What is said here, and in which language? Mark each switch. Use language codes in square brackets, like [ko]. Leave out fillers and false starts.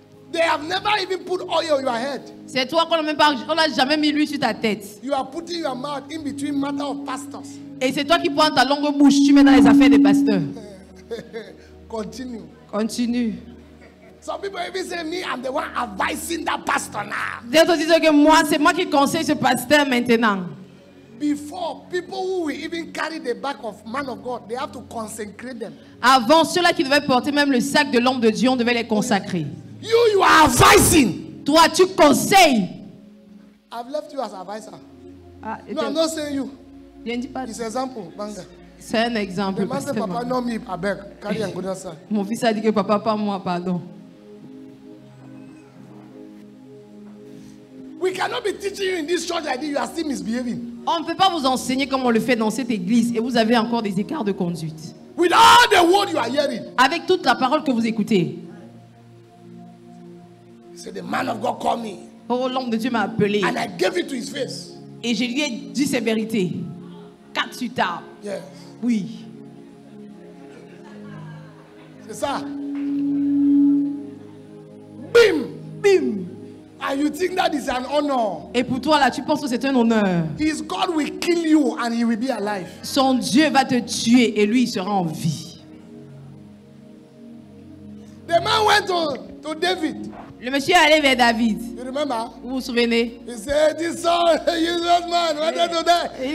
[en] They have never even put oil on your head. [fr] C'est toi qu'on n'a jamais mis l'huile sur ta tête. [en] You are putting your mouth in between matter of pastors. [fr] Et c'est toi qui prends ta longue bouche, tu mets dans les affaires des pasteurs. [en] Continue. [fr] Continue. [en] Some people even say me, I'm the one advising that pastor now. [fr] D'autres disent que moi, c'est moi qui conseille ce pasteur maintenant. [en] Before, people who will even carry the back of man of God, they have to consecrate them. [fr] Avant, ceux-là qui devaient porter même le sac de l'homme de Dieu, on devait les consacrer. [en] You are advising. [fr] Toi, tu conseilles. [en] I've left you as advisor. [fr] Ah, [en] No, I'm not saying you. [fr] Je ne dis pas. [en] It's an example, Banga. [fr] C'est un exemple. [en] The man said, Papa, no me, I beg. Carry and go outside. [fr] Mon fils a dit que papa, pas moi, pardon. [en] We cannot be teaching you in this church like this. You are still misbehaving. [fr] On ne peut pas vous enseigner comme on le fait dans cette église et vous avez encore des écarts de conduite. [en] With all the word you are hearing. [fr] Avec toute la parole que vous écoutez. [en] He said, the man of God called me. [fr] Oh, l'homme de Dieu m'a appelé. [en] And I gave it to his face. [fr] Et je lui ai dit ces vérités. 4 sur table. [en] Yes. [fr] Oui. C'est ça. Bim. Bim. [en] And you think that is an honor. [fr] Et pour toi là, tu penses que c'est un honneur. [en] His God will kill you and he will be alive. [fr] Son Dieu va te tuer et lui il sera en vie. [en] The man went to David. [fr] Le monsieur est allé vers David. [en] You remember? [fr] Vous vous souvenez? [en] He said, this son, useless man, wanted to die.